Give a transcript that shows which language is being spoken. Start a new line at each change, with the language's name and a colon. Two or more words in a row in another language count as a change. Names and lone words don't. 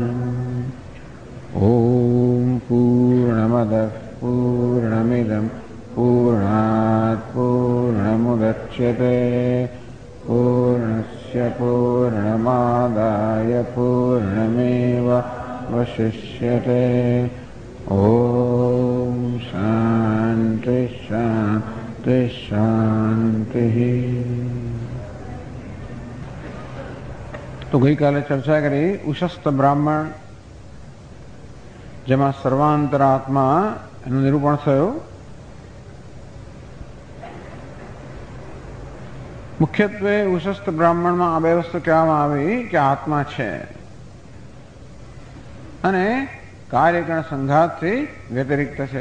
Sanskrit: ॐ पूर्णमदः पूर्णमिदं पूर्णात् पूर्णमुदच्यते पूर्णस्य पूर्णमादाय पूर्णमेवावशिष्यते। ॐ शान्ति शान्ति शान्तिः।
Gujarati: તો ગઈકાલે ચર્ચા કરી ઉશસ્ત બ્રાહ્મણ જેમાં સર્વાંતરાત્મા એનું નિરૂપણ થયું. મુખ્યત્વે ઉશસ્ત બ્રાહ્મણમાં આ બે વસ્તુ કહેવામાં આવી કે આત્મા છે અને કાર્યકરણ સંઘાતથી વ્યતિરિક્ત છે.